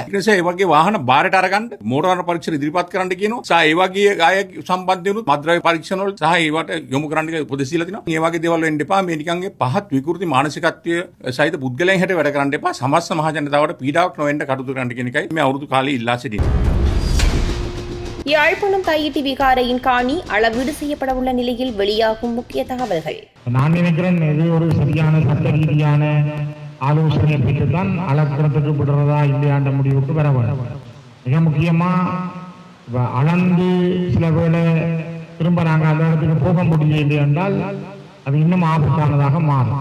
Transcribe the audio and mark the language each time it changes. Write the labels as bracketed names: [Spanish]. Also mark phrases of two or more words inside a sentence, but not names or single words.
[Sinhala] ඒ නිසා ඒ වගේ වාහන බාරට අරගන්න මෝටර වාහන පරීක්ෂණ ඉදිරිපත් කරන්න කියනවා. සහ ඒ වගේ අය සම්බන්ධ වෙනුත් මද්ද්‍රව්‍ය පරීක්ෂණ වල සහ ඒවට යොමු කරන්න කියලා උපදෙස් දීලා තිනවා. මේ වගේ දේවල් වෙන්න එපා. මේ නිකන්ගේ පහත් විකෘති මානසිකත්වය සහිත පුද්ගලයන් හැට වැඩ කරන්න එපා. සමස්ත මහ ජනතාවට පීඩාවක් නොවෙන්න කටයුතු කරන්න කියන එකයි මේ අවුරුදු කාලේ ඉල්ලා සිටින්නේ. [Tamil] யாழ்ப்பாணம் தையிட்டி விகாரையின் காணி அளவீடு செய்யப்பட உள்ள நிலையில் வெளியாகும் முக்கிய தகவல்கள். நான் நினைக்கிறேன் இது ஒரு சரியான சட்ட ரீதியான ஆலோசனையை பெற்றுத்தான் அளக்கிறதுக்கு விடுறதா இல்லையாண்ட முடிவுக்கு வர வேண்டும். மிக முக்கியமா அளந்து சில வேளை திரும்ப நாங்கள் அந்த இடத்துக்கு போக முடியவில்லை என்றால் அது இன்னும் ஆபத்தானதாக மாறும்.